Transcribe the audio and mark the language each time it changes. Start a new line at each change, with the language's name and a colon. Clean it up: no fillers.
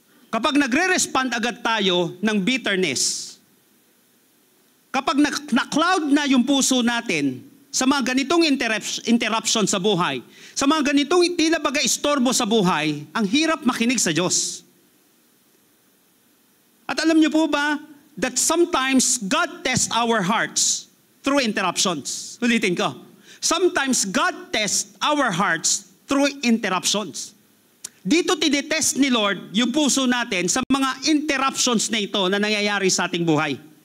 Filipino: Kapag nagre-respond agad tayo ng bitterness, kapag na-cloud na yung puso natin sa mga ganitong interruption sa buhay, sa mga ganitong tila baga istorbo sa buhay, ang hirap makinig sa Diyos. At alam niyo po ba
English: that sometimes God tests our hearts through interruptions?
Filipino: Ulitin ko.
English: Sometimes God tests our hearts through interruptions.
Filipino: Dito tinitest ni Lord yung puso natin sa mga interruptions na ito na nangyayari sa ating buhay.